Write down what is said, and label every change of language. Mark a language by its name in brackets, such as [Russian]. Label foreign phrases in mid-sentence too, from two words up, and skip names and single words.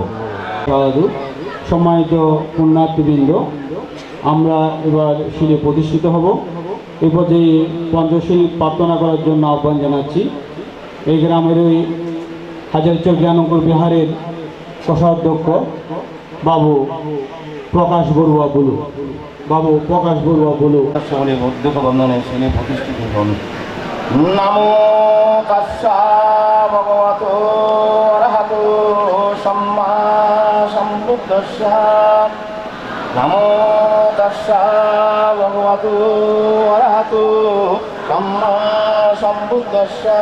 [Bangla] সম্মানিত পুণ্যার্থীবৃন্দ, আমরা এবার শিলে প্রতিষ্ঠিত হব। এই পর্যায়ে পঞ্চশীল প্রার্থনা করার জন্য আহ্বান জানাচ্ছি। এই গ্রামের ওই হাজারীচর জ্ঞানঙ্কুর বিহারের কোষাধ্যক্ষ বাবু প্রকাশ বড়ুয়া বলু। বাবু প্রকাশ বড়ুয়া বলু। [Pali] নমো তাস্সা ভগবতো অরহতো সম্মা সম্বুদ্ধস্সা। নমো তাস্সা ভগবতো অরহতো সম্মা সম্বুদ্ধস্সা।